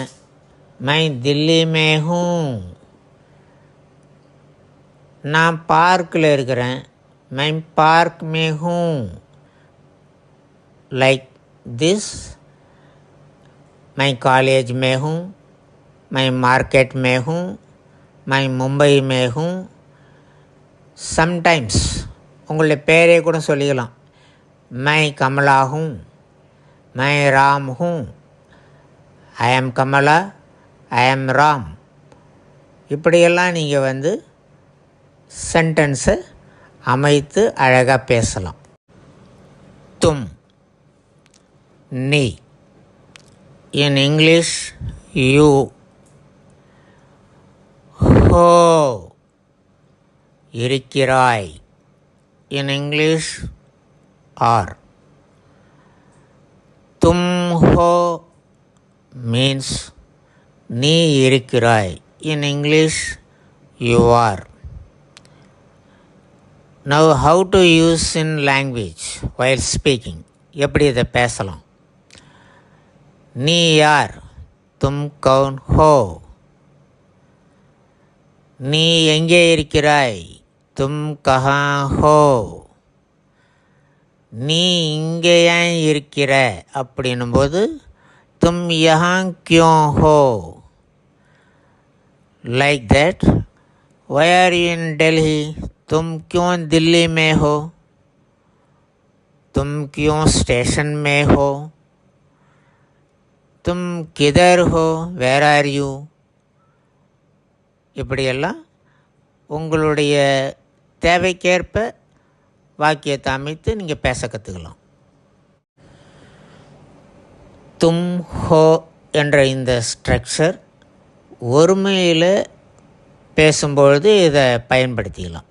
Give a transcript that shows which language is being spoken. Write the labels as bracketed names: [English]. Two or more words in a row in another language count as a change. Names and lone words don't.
[Hindi] मैं दिल्ली में हूँ. [Tamil] நான் பார்க்கில் இருக்கிறேன். [Hindi] मैं पार्क में हूँ. [English] like this. [Hindi] मैं कॉलेज में हूँ. मैं मार्केट में हूँ. मैं मुंबई में हूँ. [Tamil] சம்டைம்ஸ் உங்களுடைய பேரே கூட சொல்லிக்கலாம். [Hindi] मैं कमला हूँ. मैं राम हूँ. [English] I am Kamala. I am Ram. [Tamil] இப்படியெல்லாம் நீங்கள் சென்டென்ஸை அமைத்து அழகாக பேசலாம். தும் நீ. [English] In English, you. [Tamil] Ho இருக்கிறாய். [English] In English, are. [Hindi] तुम हो means [Tamil] நீ இருக்கிறாய். [English] In English, you are. Now, how to use in language while speaking? [Tamil] எப்படி இதை பேசலாம்? நீ யார்? [Hindi] तुम कौन हो. [Tamil] நீ எங்கே இருக்கிறாய்? [Hindi] तुम कहाँ हो. [Tamil] நீ இங்கே ஏன் இருக்கிற அப்படின்னும் போது [Hindi] तुम यहाँ क्यों हो. [English] like that. Why are you in Delhi? [Hindi] तुम क्यों दिल्ली में हो. तुम क्यों स्टेशन में हो? तुम किधर हो? [English] Where are you? [Tamil] இப்படியெல்லாம் உங்களுடைய தேவைக்கேற்ப வாக்கியத்தை அமைத்து நீங்கள் பேச கற்றுக்கலாம். [Hindi] तुम हो [Tamil] என்ற இந்த ஸ்ட்ரக்சர் ஒருமையில் பேசும்பொழுது இதை பயன்படுத்திக்கலாம்.